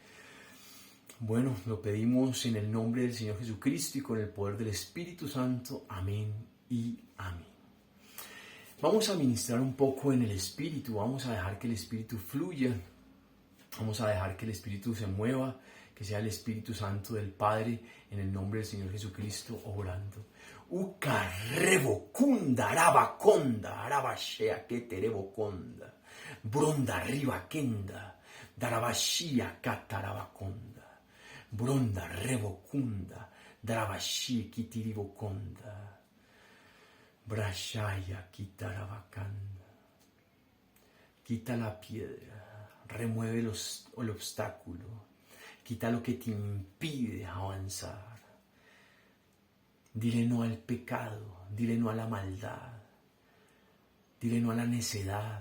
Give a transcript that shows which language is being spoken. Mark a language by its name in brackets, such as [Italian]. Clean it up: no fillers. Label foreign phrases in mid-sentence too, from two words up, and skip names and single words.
[Spanish] Bueno, lo pedimos en el nombre del Señor Jesucristo y con el poder del Espíritu Santo. Amén y amén. Vamos a ministrar un poco en el Espíritu, vamos a dejar que el Espíritu fluya, vamos a dejar que el Espíritu se mueva, que sea el Espíritu Santo del Padre, en el nombre del Señor Jesucristo, obrando. Uka rebokunda, arabakonda, arabashea keterebokonda, bronda riba kenda, darabashia katarabakonda, bronda rebokunda, darabashi kitiribokonda, brashaya kitarabakanda. Quita la piedra, remueve el obstáculo, quita lo que te impide avanzar. Dile no al pecado, dile no a la maldad, dile no a la necedad.